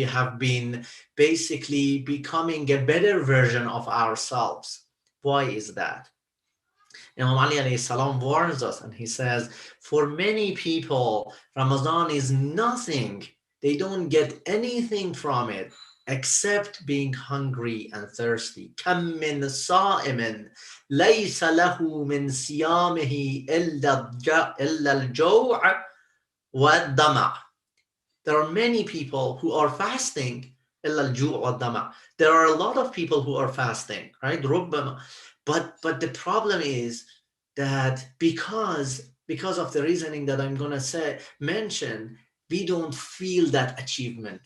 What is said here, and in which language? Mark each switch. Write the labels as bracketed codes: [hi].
[en] We have been basically becoming a better version of ourselves. Why is that? Imam Ali alayhi salam warns us and he says, for many people, Ramadan is nothing. They don't get anything from it except being hungry and thirsty. [ar] كم من صائم ليس له من صيامه إلا الجوع والظمأ. [en] There are many people who are fasting. [ar] إلا الجوع والظمأ. [en] There are a lot of people who are fasting, right? [ar] ربما. [en] But the problem is that because of the reasoning that I'm gonna mention, we don't feel that achievement.